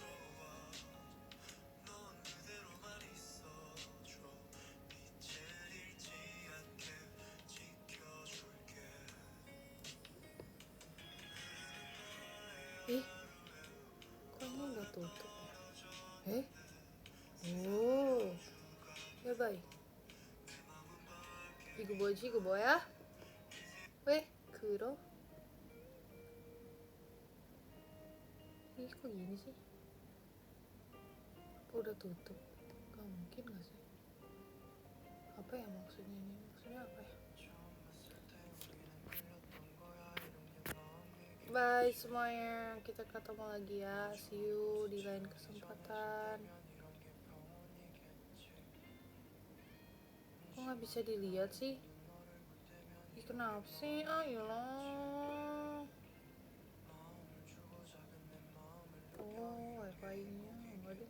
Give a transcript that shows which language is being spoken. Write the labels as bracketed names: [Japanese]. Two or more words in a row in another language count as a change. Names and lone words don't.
[Indonesian] Ih, kok ini udah tutup ya? Oh, ya bye. [Korean] 이거 뭐지? 이거 뭐야? 왜? 그러? [Indonesian] Ih, kok gini sih? Apa udah tutup? Gak mungkin gak sih? Apa ya maksudnya ini? Maksudnya apa ya? Bye semuanya, kita ketemu lagi ya. [English] See you [Indonesian] di lain kesempatan. Kok gak bisa dilihat sih? Ih, kenapa sih? Ayolah. Oh, wifi-nya enggak deh.